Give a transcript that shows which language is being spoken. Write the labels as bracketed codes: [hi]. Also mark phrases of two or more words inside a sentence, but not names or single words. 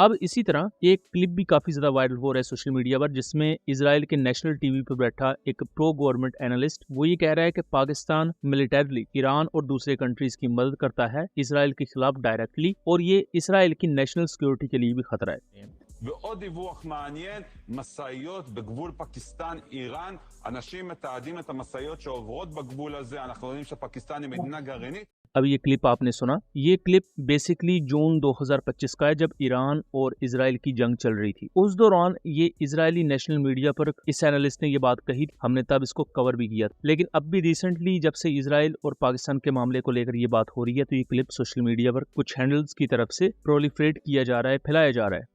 [hi] अब इसी तरह एक क्लिप भी काफी ज्यादा वायरल हो रहा है [en] social media [hi] पर जिसमें इजराइल के [en] national TV [hi] पर बैठा एक [en] pro government analyst [hi] वो ये कह रहा है कि पाकिस्तान मिलिटरीली ईरान और दूसरे कंट्रीज की मदद करता है इजराइल के खिलाफ डायरेक्टली और ये इजराइल की [en] national security [hi] के लिए भी खतरा है। [he] ועוד דיווח מעניין, משאיות בגבול פקיסטן-איראן, אנשים מתעדים את המשאיות שעוברות בגבול הזה, אנחנו יודעים שפקיסטן היא מדינה גרעינית। [hi] अब ये क्लिप आपने सुना, ये [en] clip basically [hi] जून 2025 का है जब ईरान और इजराइल की जंग चल रही थी। उस दौरान ये इजरायली [en] national media [hi] पर इस एनालिस्ट ने ये बात कही, हमने तब इसको कवर भी किया। लेकिन अब भी रिसेंटली जब से इजराइल और पाकिस्तान के मामले को लेकर ये बात हो रही है तो ये क्लिप [en] social media [hi] पर कुछ हैंडल्स की तरफ से प्रोलिफरेट किया जा रहा है, फैलाया जा रहा है।